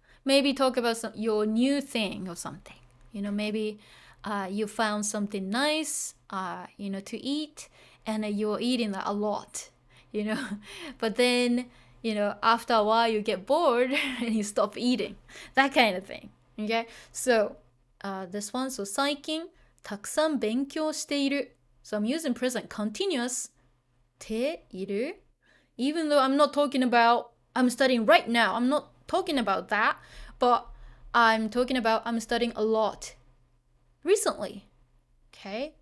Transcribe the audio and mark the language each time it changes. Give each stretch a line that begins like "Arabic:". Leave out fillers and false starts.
English: Maybe talk about your new thing or something. Maybe you found something nice, to eat, and you're eating that a lot, But then, after a while you get bored and you stop eating. That kind of thing. Okay? So, this one, so 最近
Japanese: たくさん勉強している.
English: So I'm using present continuous.
Japanese: ている.
English: Even though I'm not talking about I'm studying right now. I'm not talking about that. But I'm talking about I'm studying a lot recently. Okay?